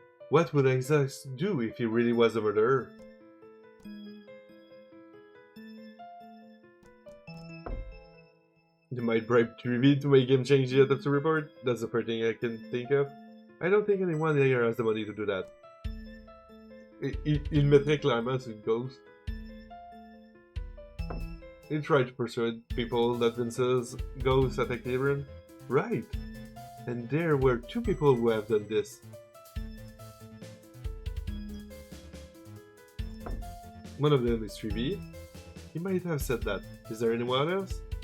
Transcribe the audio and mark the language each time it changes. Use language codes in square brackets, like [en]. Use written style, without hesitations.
[en] What would Exos do if he really was a murderer? You might bribe Trivy to make him change the autopsy report. That's the first thing I can think of. I don't think anyone here has the money to do that. [fr] Il mettrait clairement sur une ghost. [en] He tried to persuade people that Vince's ghost attacked Aaron. Right. And there were 2 people who have done this. One of them is Trivy. He might have said that. Is there anyone else?